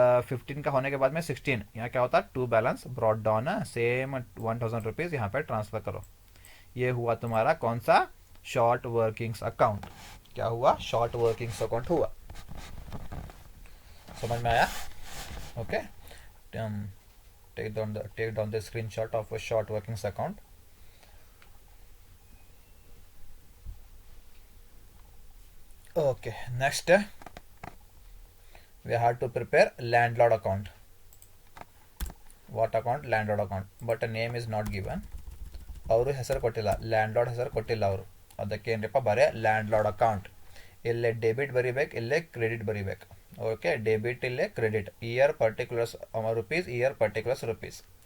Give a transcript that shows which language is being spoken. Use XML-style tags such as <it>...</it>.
<hi>15 का होने के बाद में 16, यहाँ क्या होता to balance brought down, same 1000 rupees यहाँ पे ट्रांसफर करो, ये हुआ तुम्हारा कौन सा, शॉर्ट वर्किंग्स अकाउंट, क्या हुआ, शॉर्ट वर्किंग्स अकाउंट हुआ, समझ में आया, okay.</hi> <en>take down the screenshot of a short workings account. Okay, next we have to prepare landlord account. What account, landlord account, but a name is not given,</en> <kn>ಅವರು ಹೆಸರು ಕೊಟ್ಟಿಲ್ಲ, landlord ಹೆಸರು ಕೊಟ್ಟಿಲ್ಲ ಅವರು, ಅದಕ್ಕೆ ಏನಪ್ಪ ಬರೇ ಲ್ಯಾಂಡ್ಲಾರ್ಡ್ ಅಕೌಂಟ್, ಇಲ್ಲೇ ಡೆಬಿಟ್ ಬರಿಬೇಕು, ಇಲ್ಲೇ ಕ್ರೆಡಿಟ್ ಬರಿಬೇಕು, ಓಕೆ, ಡೆಬಿಟ್ ಇಲ್ಲೇ credit, year particulars rupees, year particulars rupees,</kn>